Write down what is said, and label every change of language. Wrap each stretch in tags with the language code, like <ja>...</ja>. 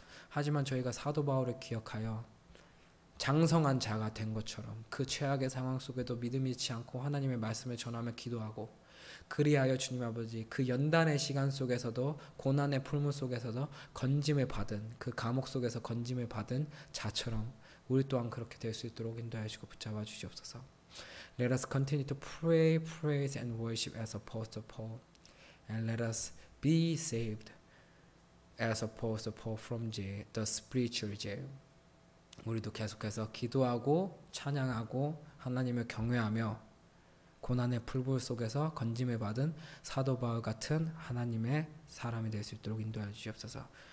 <ko>하지만 저희가 사도 바울을 기억하여 장성한 자가 된 것처럼 그 최악의 상황 속에도 믿음 잃지 않고 하나님의 말씀을 전하며 기도하고 그리하여 주님 아버지 그 연단의 시간 속에서도 고난의 풀물 속에서도 건짐을 받은 그 감옥 속에서 건짐을 받은 자처럼 우리 또한 그렇게 될 수 있도록 인도하여 주시고 붙잡아 주시옵소서.</ko> <en>Let us continue to pray, praise and worship as Apostle Paul and let us be saved as opposed to from jail, the spiritual jail.</en> <ko>우리도 계속해서 기도하고 찬양하고 하나님을 경외하며 고난의 풀불 속에서 건짐을 받은 사도 바울 같은 하나님의 사람이 될 수 있도록 인도하여 주시옵소서.</ko>